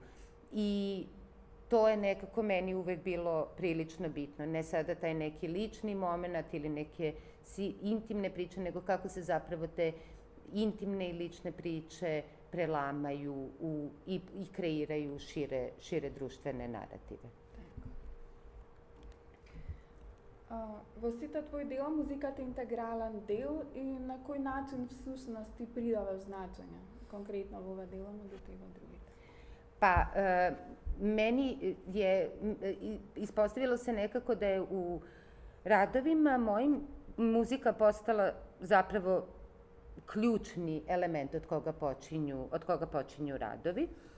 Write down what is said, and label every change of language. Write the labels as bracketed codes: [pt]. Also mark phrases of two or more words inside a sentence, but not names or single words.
[sr] I to je nekako meni uvek bilo prilično bitno. Ne sada taj neki lični moment ili neke intimne priče, nego kako se zapravo te intimne i lične priče prelamaju i kreiraju šire društvene narative. [mk] Во сите твои дела музиката е интегрален дел и на кој начин всушност ти придаваш значење, конкретно во ова дела, меѓутоа и во другите? [sr] Pa, meni je ispostavilo se nekako da je u radovima mojim muzika postala zapravo ključni element od koga počinju radovi.